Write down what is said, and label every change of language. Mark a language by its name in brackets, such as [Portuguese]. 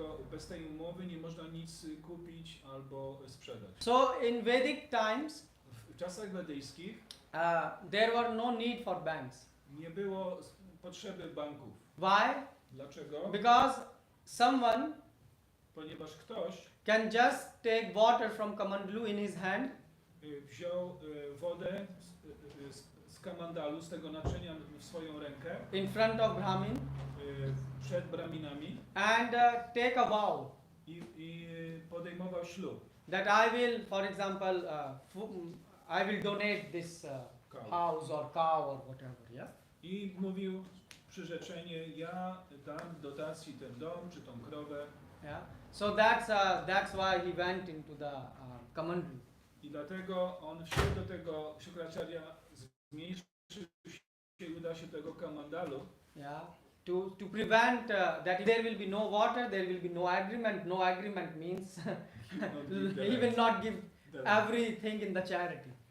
[Polish] Bez tej umowy nie można nic kupić albo sprzedać. [English] So in Vedic times, [Polish] W czasach wedyjskich [English] there were no need for banks. [Polish] nie było potrzeby banków. [English] Why? [Polish] Dlaczego? [English] Because someone [Polish] Ponieważ ktoś [English] can just take water from Kamandlu in his hand [Polish] wziął wodę z kamandalu, z tego naczynia w swoją rękę [English] in front of Brahmin [Polish] przed braminami [English] and take a vow [Polish] i podejmował ślub. [English] that I will, for example, I will donate this house or cow or whatever, yeah. [Polish] I mówił przyrzeczenie, ja dam dotacji ten dom czy tą krowę. [English] Yeah. So that's why he went into the Kamandlu. [Polish] I dlatego on wszedł do tego Shukracharya, zmniejszył się i uda się do tego kamandalu. [English] Yeah. To prevent that if there will be no water, there will be no agreement. No agreement means he will not give everything in the charity.